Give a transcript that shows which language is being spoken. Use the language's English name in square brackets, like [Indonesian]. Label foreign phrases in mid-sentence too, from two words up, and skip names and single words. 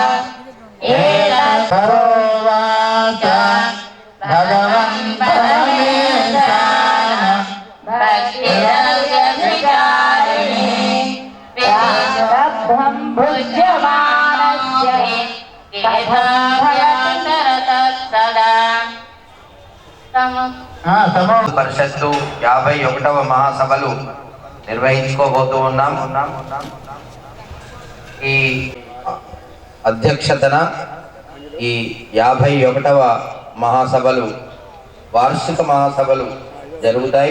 [Sanskrit] एतद् भगवन् परमेशान भक्तिरव्यभिचारिणी व्यासब्धं भुज्यमानस्य कथं भवति सदा। [Telugu] పరిషత్తు 51వ మహాసభలు నిర్వహించుకోబోతూ ఉన్నాం. ఈ అధ్యక్షతన ఈ 51వ మహాసభలు వార్షిక మహాసభలు జరుగుతాయి.